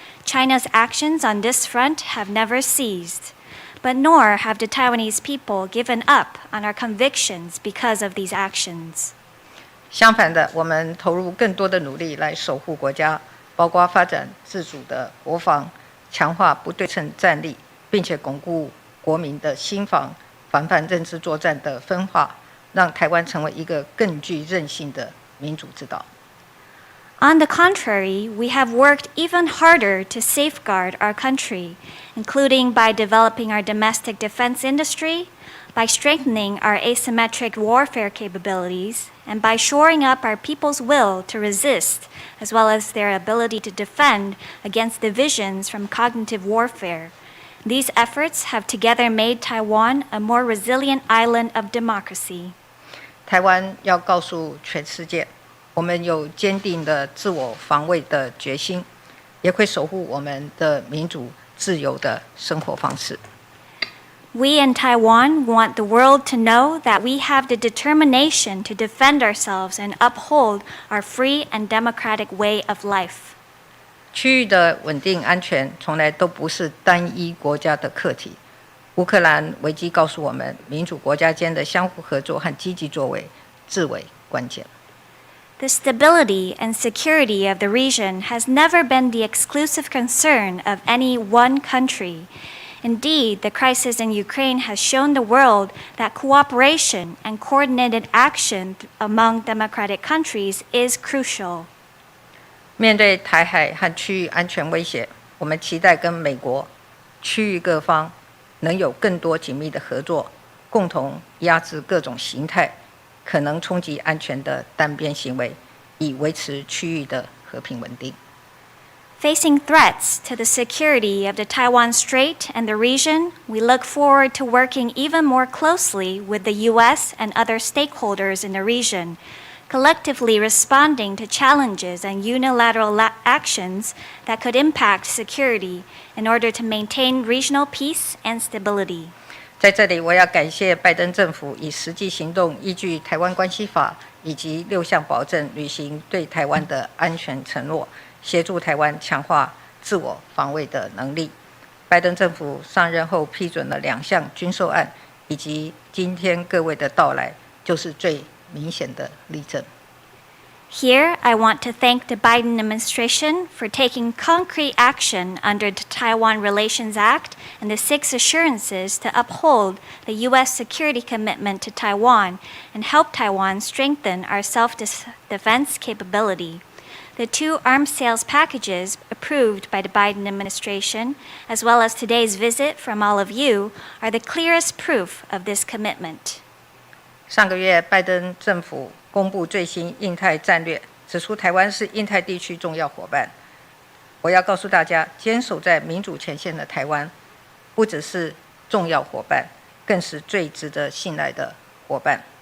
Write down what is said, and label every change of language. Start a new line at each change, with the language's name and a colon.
English: China's actions on this front have never ceased, but nor have the Taiwanese people given up on our convictions because of these actions.
Chinese: 相反的，我们投入更多的努力来守护国家，包括发展自主的国防，强化不对称战力，并且巩固国民的心防，防范认知作战的分化，让台湾成为一个更具韧性的民主之岛。
English: On the contrary, we have worked even harder to safeguard our country, including by developing our domestic defense industry, by strengthening our asymmetric warfare capabilities, and by shoring up our people's will to resist, as well as their ability to defend against divisions from cognitive warfare. These efforts have together made Taiwan a more resilient island of democracy.
Chinese: 台湾要告诉全世界，我们有坚定的自我防卫的决心，也会守护我们的民主自由的生活方式。
English: We in Taiwan want the world to know that we have the determination to defend ourselves and uphold our free and democratic way of life.
Chinese: 区域的稳定安全从来都不是单一国家的课题。乌克兰危机告诉我们，民主国家间的相互合作和积极作为至为关键。
English: The stability and security of the region has never been the exclusive concern of any one country. Indeed, the crisis in Ukraine has shown the world that cooperation and coordinated action among democratic countries is crucial.
Chinese: 面对台海和区域安全威胁，我们期待跟美国、区域各方能有更多紧密的合作，共同压制各种形态可能冲击安全的单边行为，以维持区域的和平稳定。
English: Facing threats to the security of the Taiwan Strait and the region, we look forward to working even more closely with the U.S. and other stakeholders in the region, collectively responding to challenges and unilateral actions that could impact security in order to maintain regional peace and stability.
Chinese: 在这里，我要感谢拜登政府以实际行动依据《台湾关系法》以及6项保证履行对台湾的安全承诺，协助台湾强化自我防卫的能力。拜登政府上任后批准了2项军售案，以及今天各位的到来，就是最明显的例证。
English: Here, I want to thank the Biden administration for taking concrete action under the Taiwan Relations Act and the 6 assurances to uphold the U.S. security commitment to Taiwan and help Taiwan strengthen our self-defense capability. The 2 arms sales packages approved by the Biden administration, as well as today's visit from all of you, are the clearest proof of this commitment.
Chinese: 上个月，拜登政府公布最新印太战略，指出台湾是印太地区重要伙伴。我要告诉大家，坚守在民主前线的台湾，不只是重要伙伴，更是最值得信赖的伙伴。